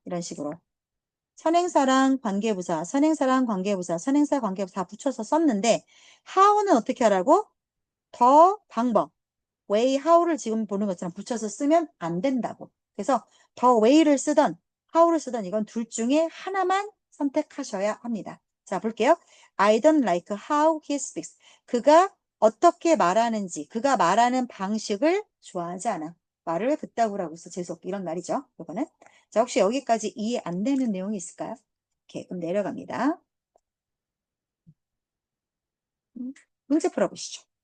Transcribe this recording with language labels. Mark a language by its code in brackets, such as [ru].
[ko] 이런 식으로 선행사랑 관계부사, 선행사랑 관계부사, 선행사 관계부사 다 붙여서 썼는데 how는 어떻게 하라고? 더 방법, way, how를 지금 보는 것처럼 붙여서 쓰면 안 된다고. 그래서 더 way를 쓰던 how를 쓰던 이건 둘 중에 하나만 선택하셔야 합니다. 자, 볼게요. [en] I don't like how he speaks. [ko] 그가 어떻게 말하는지, 그가 말하는 방식을 좋아하지 않아. 말을 그따구라고 해서 재수없 이런 말이죠. 이거는. 자, 혹시 여기까지 이해 안 되는 내용이 있을까요? 이렇게 그럼 내려갑니다. 문제 풀어보시죠.